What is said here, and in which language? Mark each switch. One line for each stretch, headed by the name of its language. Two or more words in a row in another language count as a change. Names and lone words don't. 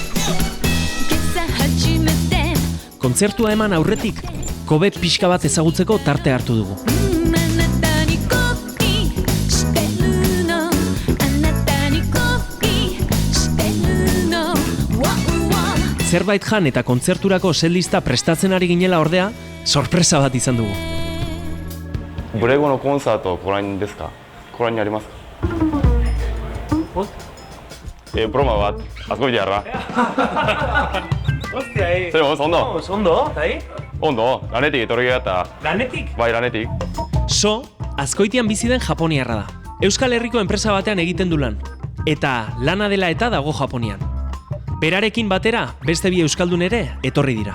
Basque: Kontzertua eman aurretik, Kobe pixka bat ezagutzeko tarte hartu dugu. Zerbait jan eta kontzerturako setlista prestatzen ari ginela ordea, sorpresa bat izan dugu.
Japanese: ブレゴのコンサートご覧ですか？ご覧になりますか？プロマはあそこでやら。
Basque: Hostia, zer moz, ondo? Ondo, eta Ondo, lanetik etorri eta... Lanetik? Bai, lanetik. So, Azkoitian bizi den japoniarra da. Euskal Herriko enpresa batean egiten du lan. Eta lana dela eta dago Japonian. Berarekin batera, beste bi euskaldun ere etorri dira.